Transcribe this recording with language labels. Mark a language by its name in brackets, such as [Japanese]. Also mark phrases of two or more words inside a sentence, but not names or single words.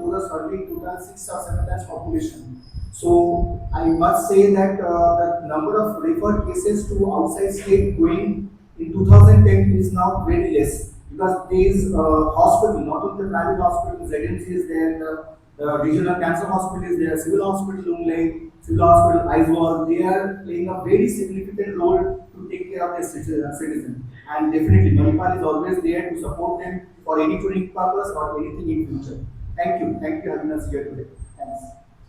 [English] Those are serving total 6 or 7 times population. So I must say that the number of referred cases to outside state going in 2010 is now very less because these hospital, not only the private hospitals, ZMC is there, the regional cancer hospital is there, civil hospital Lunglei, civil hospital Aizwal, they are playing a very significant role to take care of their citizens. And definitely, Manipal is always there to support them for any training purpose or anything in future. Thank you. Thank you for having us here today. Thanks.